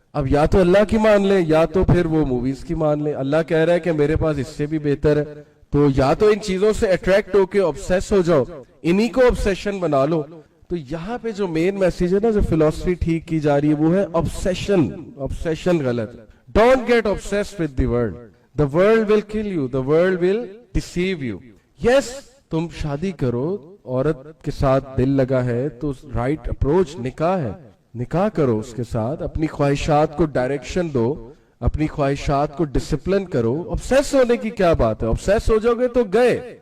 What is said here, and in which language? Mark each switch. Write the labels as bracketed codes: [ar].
[ur] اب یا تو اللہ کی مان لیں, یا تو پھر وہ موویز کی مان لیں. اللہ کہہ رہا ہے کہ میرے پاس اس سے بھی بہتر ہے, تو یا تو ان چیزوں سے اٹریکٹ ہو کے obsess ہو جاؤ, انہی کو obsession بنا لو. تو یہاں پہ جو مین میسیج ہے نا, جو فلسفی ٹھیک کی جا رہی ہے, وہ ہے obsession غلط. [en] Don't get obsessed with the world. The world will kill you. The world will deceive you. [ur] Yes, تم شادی کرو, عورت کے ساتھ دل لگا ہے تو رائٹ اپروچ نکاح ہے, نکاح کرو اس کے ساتھ, اپنی خواہشات کو ڈائریکشن دو, اپنی خواہشات کو ڈسپلن کرو. obsess ہونے کی کیا بات ہے, obsess ہو جاؤ گے تو گئے.